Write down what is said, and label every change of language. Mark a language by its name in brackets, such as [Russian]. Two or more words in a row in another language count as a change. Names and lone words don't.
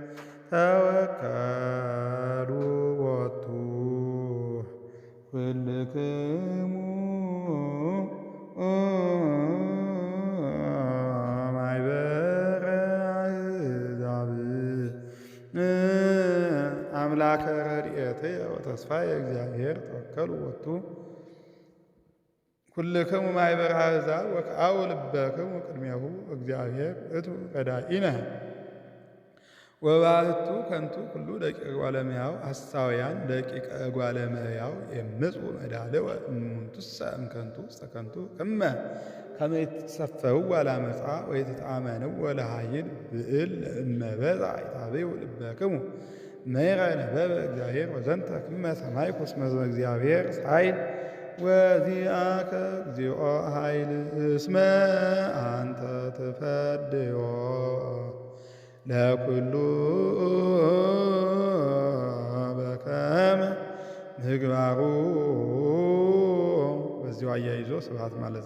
[Geez] ተወከሉ ቦቱ ኩልክሙ ማኅበረ አሕዛብ አምላከ ረድኤትየ ወተስፋየ እግዚአብሔር ተወከሉ ቦቱ ኩልክሙ ማኅበረ አሕዛብ ወከአው ልበክሙ ቅድሜሁ እግዚአብሔር ውእቱ ረዳኢነ ወባሕቱ ከንቱ ኩሉ ደቂቀ እጓለ እመሕያው ሐሳውያን ደቂቀ እጓለ እመሕያው የምጽኡ መዳልወ እሙንቱሰ እምከንቱ ውስተ ከንቱ ከመ ይትሰፈው ለዓመፃ ወይትጣመንዎ ለኃይል ብዕል ለእመ በጽሐ ይታበዩ ልበክሙ መይረ ነበበ እግዚአብሔር ወዘንተ ክመ ሰማዕኩ እስመ እግዚአብሔር ኃይል ወዚአከ እግዚኦ ኃይል እስመ አንተ ትፈድዮ ለኩሉ በከመ ምግባሩ። [Amharic] በዚሁ አያይዞ ስብሐት ማለት